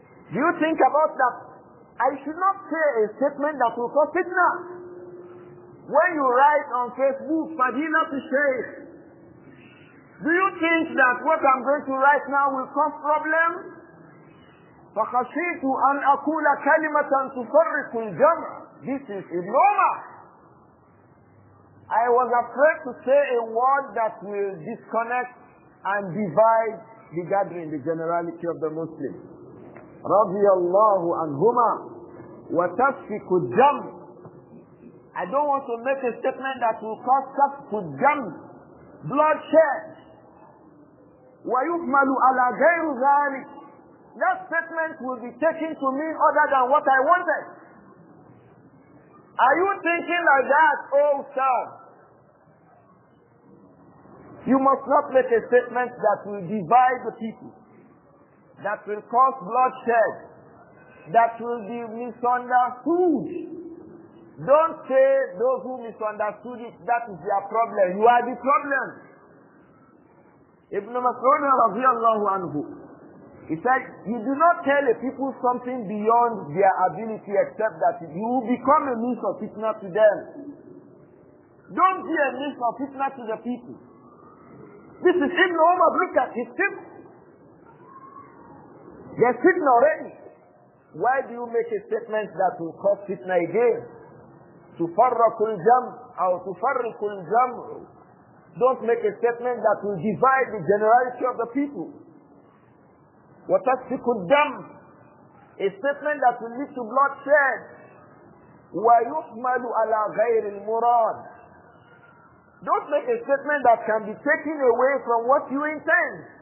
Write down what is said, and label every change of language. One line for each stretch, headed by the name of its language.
English: Do you think about that? I should not say a statement that will cause fitna. When you write on Facebook, Fadilat Shaykh, do you think that what I'm going to write now will cause problems?
Arabic: فَخَشِيتُ أَنْ أَقُولَ كَلِمَةً تُفَرِّقُ الْجَمْعَ.
English: This is Ibn Umar. I was afraid to say a word that will disconnect and divide the gathering, the generality of the Muslims.
Arabic: رضي الله عنهما وتسفك الدم.
English: I don't want to make a statement that will cause
Arabic: سفك الدم,
English: bloodshed.
Arabic: ويحمل على غير ذلك.
English: That statement will be taken to mean other than what I wanted. Are you thinking like that, oh sir? You must not make a statement that will divide the people, that will cause bloodshed, that will be misunderstood. Don't say those who misunderstood it, that is their problem. You are the problem. Ibn Mas'ud radiyallahu anhu, he said, you do not tell the people something beyond their ability except that you will become a means of fitna to them. Don't be a means of fitna to the people. This is Ibn Umar. Look at his fitna. They're fitna already. Why do you make a statement that will cause fitna again?
Arabic: تفرق الجمع أو تفرق الجمع.
English: Don't make a statement that will divide the generality of the people.
Arabic: وتسفك الدم.
English: A statement that will lead to bloodshed.
Arabic: ويحمل على غير المراد.
English: Don't make a statement that can be taken away from what you intend.